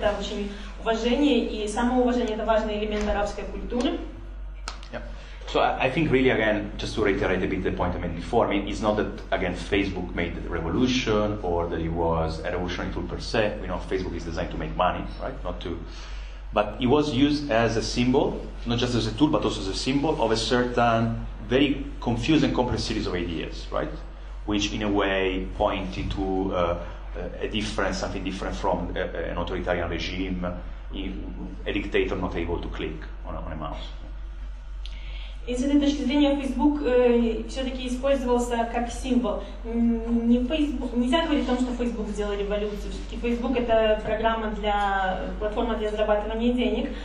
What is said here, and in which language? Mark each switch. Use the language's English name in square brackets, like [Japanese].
[Russian] Это очень уважение, и самоуважение — это важный элемент арабской культуры. [English] Yeah. So I think really, again, just to reiterate a bit the point I made before, I mean, it's not that, again, Facebook made the revolution or that it was a revolutionary tool per se. Facebook is designed to make money, right? But it was used as a symbol, not just as a tool, but also as a symbol of a certain very confused and complex series of ideas, right? Which in a way pointed to something different from an authoritarian regime, a dictator not able to click on a mouse. [Russian] И с этой точки зрения Facebook все-таки использовался как символ. Нельзя говорить о том, что Facebook сделал революцию. Все-таки Facebook — это платформа для зарабатывания денег.